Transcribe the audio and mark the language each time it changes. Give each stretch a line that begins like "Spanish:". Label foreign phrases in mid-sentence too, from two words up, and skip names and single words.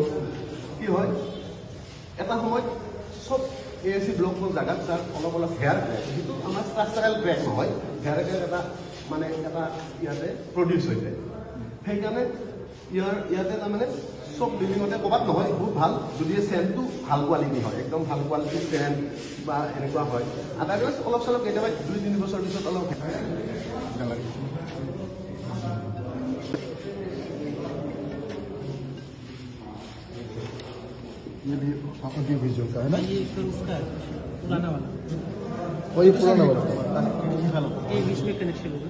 Assamese: কি হয়, এটা সময়ত চব ASC ব্লকৰ জেগাত ছাৰ অলপ অলপ
English: hair crack,
Assamese: যিটো আমাৰ
English: structural crack
Assamese: নহয়,
English: hair crack
Assamese: এটা মানে এটা ইয়াতে প্ৰডিউচ হৈ যায়। সেইকাৰণে ইয়াতে তাৰমানে চব বিল্ডিঙতে ক'ৰবাত নহয়, বহুত ভাল যদি চেণ্টটো ভাল কোৱালিটি হয়, একদম ভাল কোৱালিটিৰ চেণ্ট বা এনেকুৱা হয়। আদাৰৱাইজ অলপ চলপ কেতিয়াবা 2-3 বছৰ পিছত অলপ
Hindi: ये भी ऑडियो विजुअल का है ना? ये फिर उसका है, पुराना वाला। वही पुराना वाला ये बीच में कनेक्शन होगा।